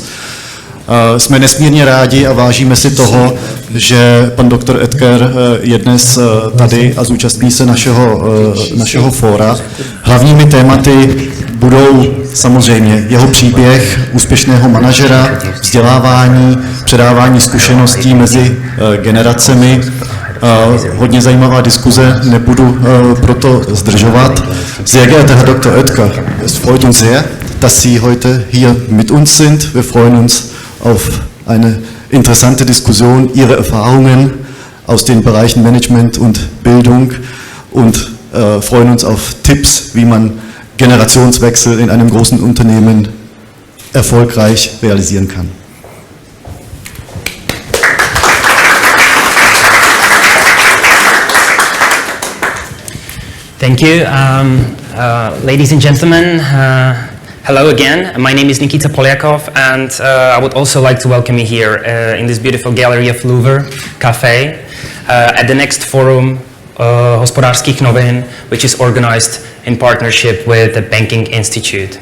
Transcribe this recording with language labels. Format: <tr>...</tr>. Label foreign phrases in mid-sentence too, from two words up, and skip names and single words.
<cs>Jsme nesmírně rádi a vážíme si toho, že pan doktor Oetker je dnes tady a zúčastní se našeho fóra. Hlavními tématy budou samozřejmě jeho příběh úspěšného manažera, vzdělávání, předávání zkušeností mezi generacemi. Hodně zajímavá diskuze, nebudu proto zdržovat.</cs> <de>Sehr geehrter Herr Dr. Oetker, es freut uns sehr, dass Sie heute hier mit uns sind. Wir freuen uns auf eine interessante Diskussion, Ihre Erfahrungen aus den Bereichen Management und Bildung und freuen uns auf Tipps, wie man Generationswechsel in einem großen Unternehmen erfolgreich realisieren kann.</de> <en>Thank you. Ladies and gentlemen, hello again. My name is Nikita Polyakov, and I would also like to welcome you here in this beautiful gallery of Louvre Cafe at the next forum Hospodářských novin, which is organized in partnership with the Banking Institute.</en>